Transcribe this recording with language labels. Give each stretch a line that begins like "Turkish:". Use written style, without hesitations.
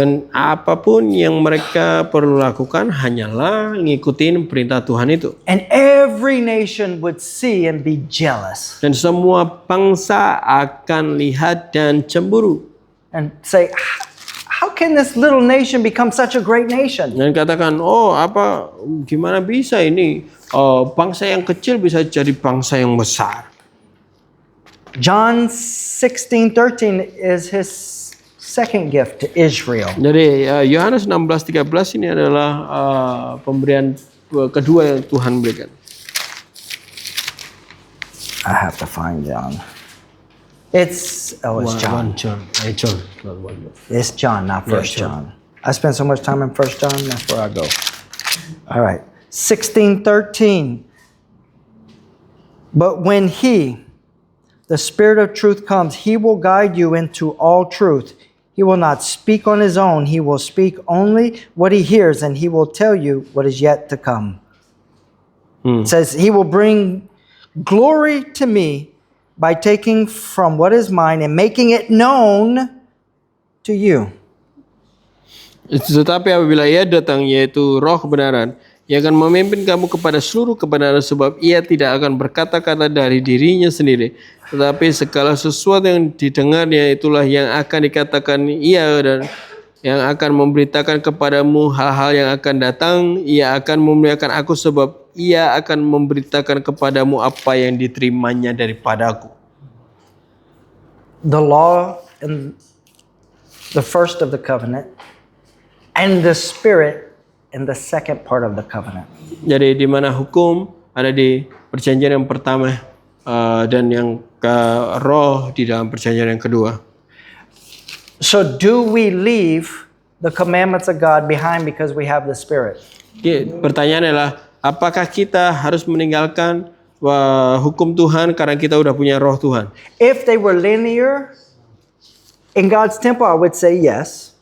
Indonesian: Dan apapun yang mereka perlu lakukan hanyalah ngikutin perintah Tuhan itu.
English: And every nation would see and be jealous.
Indonesian: Dan semua bangsa akan lihat dan cemburu.
English: And say, how can this little nation become such a great nation?
Indonesian: Dan katakan, gimana bisa ini bangsa yang kecil bisa jadi bangsa yang besar.
English: John 16:13 is His second gift to Israel.
Indonesian: Jadi Yohanes 16:13 ini adalah pemberian kedua yang Tuhan berikan.
English: I have to find John. It's John. John. It's John, not First John. John. I spend so much time in First John. That's where I go. All right, 16:13. But when He, the Spirit of truth, comes, He will guide you into all truth. He will not speak on His own. He will speak only what He hears, and He will tell you what is yet to come. It says, He will bring glory to me by taking from what is mine and making it known to you.
Indonesian: Tetapi apabila Ia datang, yaitu Roh kebenaran, Ia akan memimpin kamu kepada seluruh kebenaran, sebab Ia tidak akan berkata-kata dari dirinya sendiri, tetapi segala sesuatu yang didengarnya itulah yang akan dikatakan Ia, dan yang akan memberitakan kepadamu hal-hal yang akan datang. Ia akan memuliakan aku, sebab Ia akan memberitakan kepadamu apa yang diterimanya daripadaku.
English: The law and the first of the covenant, and the Spirit in the second part of the covenant.
Indonesian: Jadi di mana hukum ada di perjanjian yang pertama dan yang roh di dalam perjanjian yang kedua.
English: So do we leave the commandments of God behind because we have the Spirit?
Indonesian: Pertanyaannya adalah, apakah kita harus meninggalkan hukum Tuhan karena kita udah punya roh Tuhan?
English: If they were linear in God's temple, I would say yes.